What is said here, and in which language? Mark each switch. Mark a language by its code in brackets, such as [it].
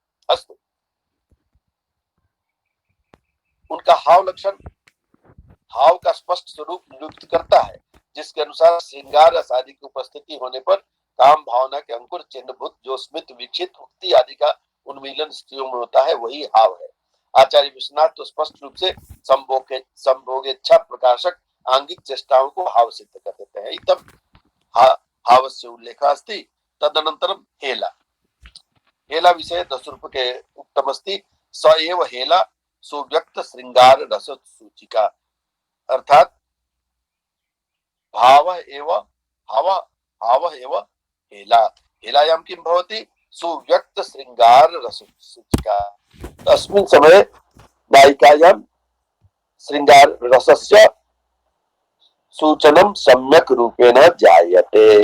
[hi] अस्तु, उनका हाव लक्षण हाव का स्पष्ट स्वरूप निरूपित करता है, जिसके अनुसार श्रृंगार रस आदि की उपस्थिति होने पर काम भावना के अंकुर चिन्हभूत जो स्मित विक्षित उक्ति आदि का उन्मीलन स्त्रियों में होता है वही हाव है। आचार्य विश्वनाथ तो स्पष्ट रूप से संभोगेच्छा प्रकाशक आंगिक चेष्टाओं को हाव सिद्ध कर देते हैं। [sa] इतम हावस्य उल्लेख अस्ति। तदनंतरम हेला हेला विषय 10 रूप के उक्तमस्ति। स एव हेला सुव्यक्त श्रृंगार रस सूचिका, अर्थात भाव एव हेला। हेलायां किं भवति? सुव्यक्त श्रृंगार रस सूचिका। तस्मिन् समये नायिकायां श्रृंगार रसस्य सूचनं सम्यक् रूपेण जायते।